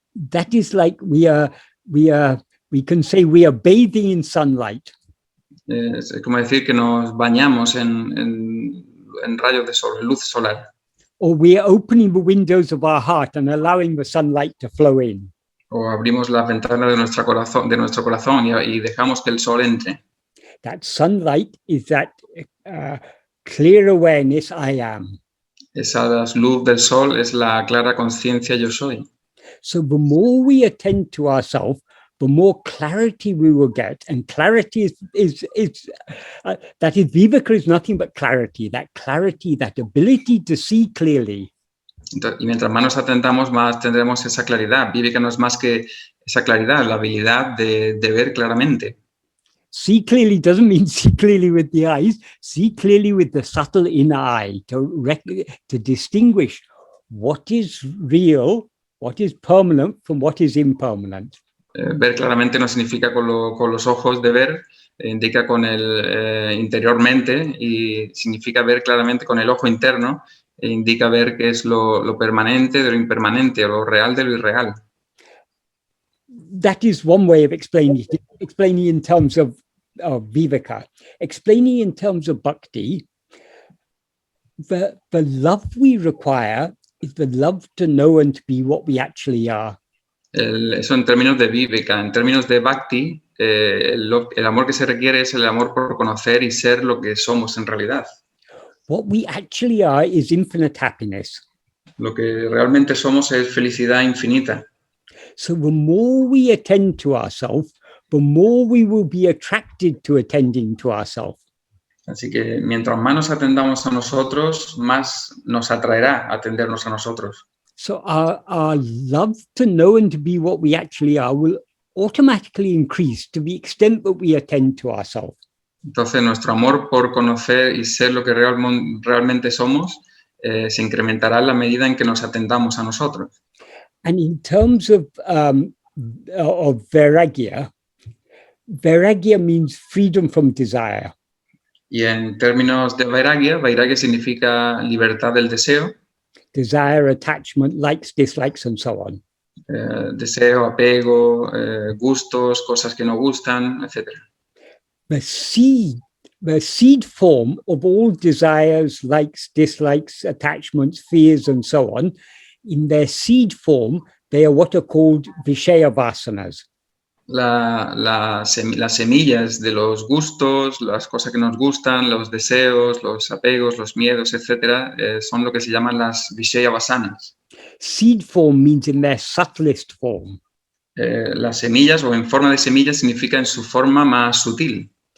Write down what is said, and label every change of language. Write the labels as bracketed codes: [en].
[en] That is like we can say we are bathing in sunlight. [es] Es como decir que nos bañamos en rayos de sol, en luz solar. [en] Or we are opening the windows of our heart and allowing the sunlight to flow in. [es] O abrimos las ventanas de nuestro corazón y dejamos que el sol entre. [en] That sunlight is that clear awareness I am. [es] Esa luz del sol es la clara conciencia yo soy. [en] So the more we attend to ourselves, the more clarity we will get. And clarity is that is, vivéka is nothing but clarity, that ability to see clearly. [es] Y mientras más nos atentamos, más tendremos esa claridad. Vivéka no es más que esa claridad, la habilidad de ver claramente. [en] See clearly doesn't mean see clearly with the eyes. See clearly with the subtle inner eye to distinguish what is real, what is permanent from what is impermanent. [es] Ver claramente no significa con los ojos de ver, indica con el interiormente, y significa ver claramente con el ojo interno, e indica ver qué es lo permanente de lo impermanente, o lo real de lo irreal. [en] That is one way of explaining it, explaining in terms of vivēka. Explaining in terms of bhakti, the love we require is the love to know and to be what we actually are. [es] Eso en términos de vivēka. En términos de bhakti, el amor que se requiere es el amor por conocer y ser lo que somos en realidad. [en] What we actually are is infinite happiness. [es] Lo que realmente somos es felicidad infinita. [en] So the more we attend to ourselves, the more we will be attracted to attending to ourselves. [es] Así que mientras más nos atendamos a nosotros, más nos atraerá atendernos a nosotros. [en] So our love to know and to be what we actually are will automatically increase to the extent that we attend to ourselves. [es] Entonces, nuestro amor por conocer y ser lo que realmente somos se incrementará en la medida en que nos atendamos a nosotros. [en] And in terms of vairāgya, vairāgya means freedom from desire. [es] Y en términos de vairāgya significa libertad del deseo. [en] Desire, attachment, likes, dislikes, and so on. [es] Deseo, apego, gustos, cosas que no gustan, etc. [en] The seed form of all desires, likes, dislikes, attachments, fears, and so on, in their seed form, they are what are called vishaya vasanas. [es] Las semillas de los gustos, las cosas que nos gustan, los deseos, los apegos, los miedos, etc., son lo que se llaman las vishaya vasanas. [en] Seed form means in their subtlest form. [es] Las semillas, o en forma de semillas, significa en su forma más sutil.